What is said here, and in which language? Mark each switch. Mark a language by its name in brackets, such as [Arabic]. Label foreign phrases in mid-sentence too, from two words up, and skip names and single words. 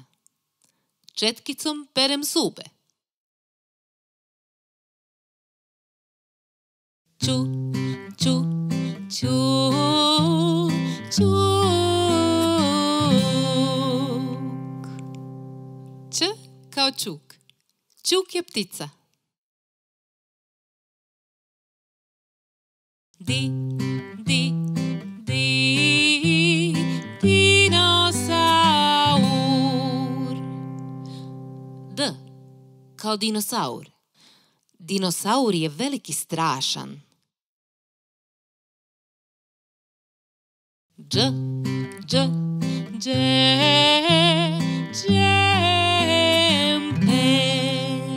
[Croatian] Četkicom perem zube. Ču, ču, ču, čuk. Č kao čuk. Čuk je ptica. Di, di, di, dinosaur. D kao dinosaur. Dinosaur je veliki strašan. Dž, dž, dže, džemper.